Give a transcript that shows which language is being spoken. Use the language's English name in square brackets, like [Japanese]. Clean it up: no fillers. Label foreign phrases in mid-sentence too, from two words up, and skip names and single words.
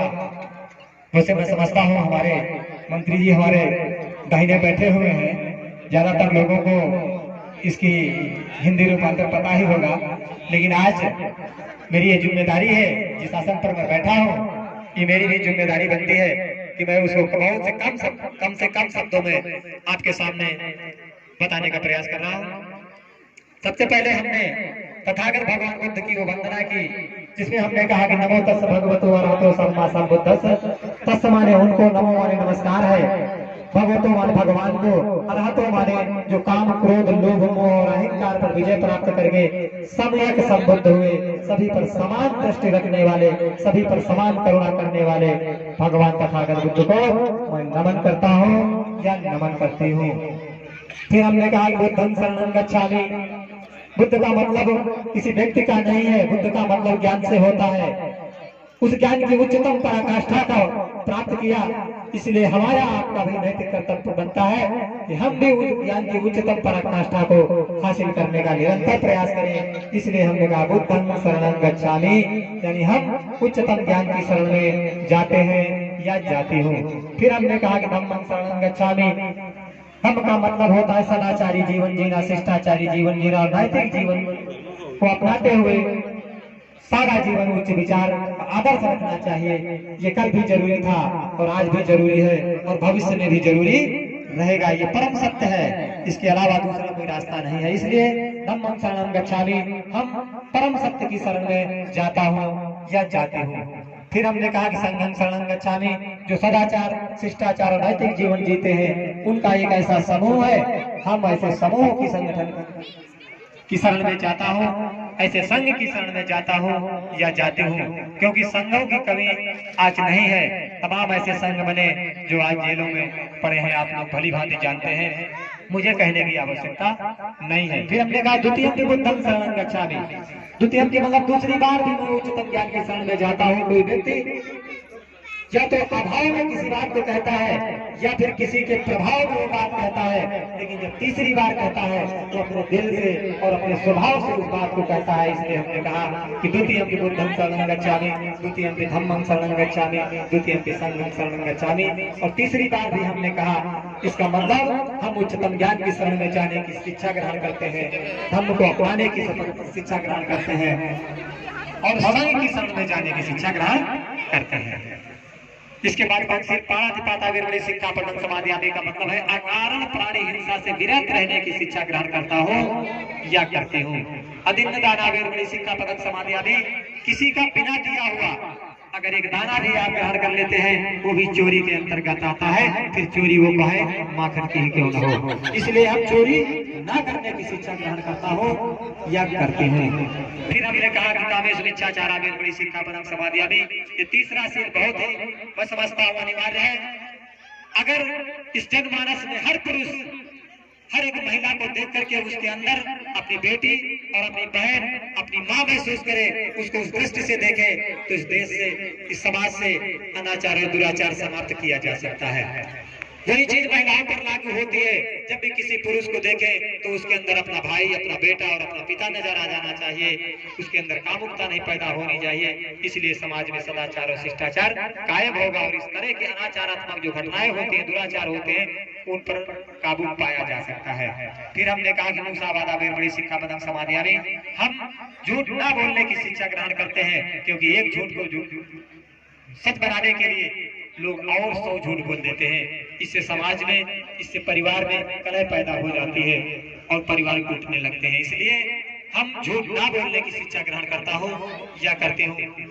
[Hindi] वैसे मैं समझता हूँ हमारे मंत्री जी हमारे दाहिने बैठे हुए हैं, ज्यादातर लोगों को इसकी हिंदी रूपांतर पता ही होगा, लेकिन आज मेरी ये जिम्मेदारी है, जिस आसन पर मैं बैठा हूँ ये मेरी भी जिम्मेदारी बनती है कि मैं उसको कम से कम शब्दों में आपके सामने बताने का प्रयास कर रहा हूँ। सबसे पहले हमने तथागत भगवान बुद्ध की वो वंदना की, जिसमें हमने कहा कि [Pali] नमो तस् भगवतो अरहतो सम्मा संबुद्धस्स। [Hindi] तस् माने उनको, नमो माने नमस्कार है, भगवतो माने भगवान को, अरहतो माने जो काम क्रोध लोभ मोह और अहंकार पर विजय प्राप्त करके सम्यक संबुद्ध हुए, सभी पर समान दृष्टि रखने वाले, सभी पर समान करुणा करने वाले भगवान तथागत बुद्ध को मैं नमन करता हूँ या नमन करती हूँ। फिर हमने कहा [Pali] बुद्धं शरणं गच्छामि। [Hindi] बुद्ध का मतलब किसी व्यक्ति का नहीं है, बुद्ध का मतलब ज्ञान से होता है। उस ज्ञान की उच्चतम पराकाष्ठा को प्राप्त किया इसलिए हमारा आपका भी नैतिक कर्तव्य बनता है कि हम भी उस ज्ञान की उच्चतम पराकाष्ठा को हासिल करने का निरंतर प्रयास करें। इसलिए हमने कहा [Pali] बुद्धं शरणं गच्छामि, [Hindi] यानी हम उच्चतम ज्ञान की शरण में जाते हैं या जाती हूँ। फिर हमने कहा कि [Pali] धम्मं शरणं गच्छामि, [Hindi] धम्म का मतलब होता है सदाचारी जीवन जीना, शिष्टाचारी जीवन जीना और नैतिक जीवन को अपनाते हुए सादा जीवन उच्च विचार आदर्श रखना चाहिए। ये कल भी जरूरी था और आज भी जरूरी है और भविष्य में भी जरूरी रहेगा। ये परम सत्य है, इसके अलावा दूसरा कोई रास्ता नहीं है। [Pali] इसलिए धम्मं शरणं गच्छामि, [Hindi] हम परम सत्य की शरण में जाता हूँ या जाती हूँ। फिर हमने कहा कि [Pali] संघं शरणं गच्छामि, [Hindi] जो सदाचार शिष्टाचार और नैतिक जीवन जीते हैं उनका एक ऐसा समूह है, हम ऐसे समूह की संगठन की शरण में जाता हूँ, ऐसे संघ की शरण में जाता हूँ या जाती हूँ, क्योंकि संघों की कमी आज नहीं है। तमाम ऐसे संघ बने जो आज जेलों में पड़े हैं, आप लोग भली भांति जानते हैं, मुझे कहने की आवश्यकता नहीं है। फिर हमने कहा [Pali] द्वितीयं कि बुद्धं शरणं गच्छामि, द्वितीयं कि [Hindi] मतलब दूसरी बार भी मैं उच्चतम ज्ञान की शरण में जाता हूँ। कोई व्यक्ति या तो अभाव में किसी बात को कहता है या फिर किसी के प्रभाव में वो बात कहता है, लेकिन जब तीसरी बार कहता है तो अपने दिल से और अपने स्वभाव से उस बात को कहता है। इसलिए हमने कहा कि [Pali] द्वितीयं कि बुद्धं शरणं गच्छामि, द्वितीयं कि धम्मं शरणं गच्छामि, द्वितीयं कि संघं शरणं गच्छामि, [Hindi] और तीसरी बार भी हमने कहा इसका मतलब हम उच्चतम ज्ञान की शरण में जाने की शिक्षा ग्रहण करते हैं, धम्म को अपनाने की शिक्षा ग्रहण करते हैं और संघ की शरण में जाने की शिक्षा ग्रहण करते हैं। इसके बाद [Pali] पाणातिपाता वीरमणि सिक्खापदं समादयामि [Hindi] का मतलब है अकारण प्राणी हिंसा से विरत रहने की शिक्षा ग्रहण करता हूँ या करती हूँ। [Pali] अदिन्न दाना वीरमणि सिक्खापदं समादयामि, [Hindi] किसी का बिना दिया हुआ अगर एक दाना भी आप ग्रहण कर लेते हैं वो भी चोरी के अंतर्गत आता है, फिर चोरी वो कहे माखन की ही क्यों न हो। इसलिए हम चोरी न करने की शिक्षा ग्रहण करता हूँ या करते हैं। फिर हमने कहा कि कामेषु मिथ्याचारा वीरमणि सिक्खापदं समादयामि, ये तीसरा सील बहुत ही मैं समझता हूँ अनिवार्य है। अगर इस जनमानस में हर पुरुष हर एक महिला को देख करके उसके अंदर अपनी बेटी और अपनी बहन अपनी माँ महसूस करे, उसको उस दृष्टि से देखे, तो इस देश से इस समाज से अनाचार और दुराचार समाप्त किया जा सकता है। वही चीज महिलाओं पर लागू होती है। जब भी किसी पुरुष को देखे तो उसके अंदर अपना भाई, अपना बेटा और अपना पिता नजर आ जाना चाहिए, उसके अंदर कामुकता नहीं पैदा होनी चाहिए। इसलिए समाज में सदाचार और शिष्टाचार कायम होगा और इस तरह के अनाचारात्मक जो घटनाएं होती हैं, दुराचार होते हैं, उन पर काबू पाया जा सकता है। फिर हमने कहा कि [Pali] मुसावादा वीरमणि सिक्खापदं समादयामि, [Hindi] हम झूठ न बोलने की शिक्षा ग्रहण करते हैं, क्योंकि एक झूठ को सच बनाने के लिए लोग और 100 झूठ बोल देते हैं। इससे समाज में, इससे परिवार में कलह पैदा हो जाती है और परिवार टूटने लगते हैं। इसलिए हम झूठ ना बोलने की शिक्षा ग्रहण करता हूँ या करते हूँ।